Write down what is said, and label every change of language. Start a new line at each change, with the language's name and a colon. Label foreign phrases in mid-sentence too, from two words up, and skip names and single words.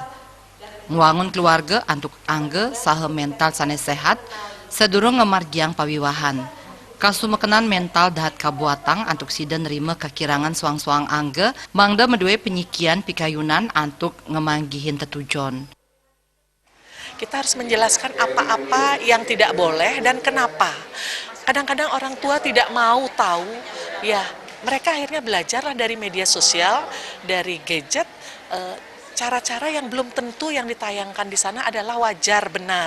Balinese: Nguangun keluarga untuk angge saha mental sane sehat, sedurung ngemargiang pawiwahan. Kasumekenan mental dahat kabuatang antuk sida nerima kekirangan suang-suang angge, mangda medue penyikian pikayunan antuk ngemanggihin tetujon.
Indonesian: Kita harus menjelaskan apa-apa yang tidak boleh dan kenapa. Kadang-kadang orang tua tidak mau tahu, ya mereka akhirnya belajarlah dari media sosial, dari gadget, cara-cara yang belum tentu yang ditayangkan di sana adalah wajar, benar.